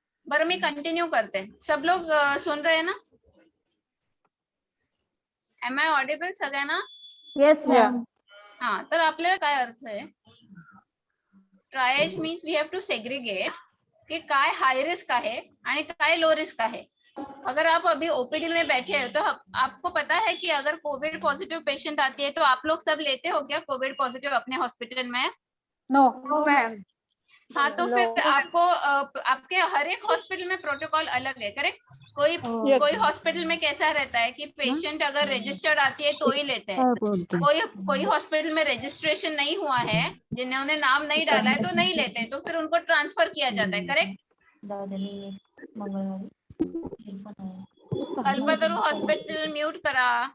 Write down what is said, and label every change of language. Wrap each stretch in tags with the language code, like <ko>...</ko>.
<mr>बरं मी कंटिन्यू करते.</mr> <hi>सब लोग सुन रहे हैं ना?</hi> <en>Am I audible सगळ्यांना? Yes, ma'am.</en> <mr>हा, तर आपल्याला काय अर्थ आहे? Triage</mr> <en>means we have to segregate</en> <mr>कि काय हाई रिस्क आहे आणि काय लो रिस्क आहे.</mr> <hi>अगर आप अभी ओपीडी में बैठे हो तो आपको पता है कि अगर कोविड पॉजिटिव पेशेंट आती है तो आप लोग सब लेते हो क्या कोविड पॉजिटिव अपने हॉस्पिटल में?</hi> <en>No. No, ma'am.</en> <hi>हाँ, तो फिर आपको आपके हर एक हॉस्पिटल में प्रोटोकॉल अलग है, करेक्ट? कोई</hi> <en>Yes.</en> <hi>कोई हॉस्पिटल में कैसा रहता है कि पेशेंट अगर रजिस्टर्ड आती है तो ही लेते हैं. कोई हॉस्पिटल में रजिस्ट्रेशन नहीं हुआ है, जिन्होंने नाम नहीं डाला है तो नहीं लेते, तो फिर उनको ट्रांसफर किया जाता है, करेक्ट?</hi> <mr>कल्पतरू हॉस्पिटल म्यूट करा.</mr>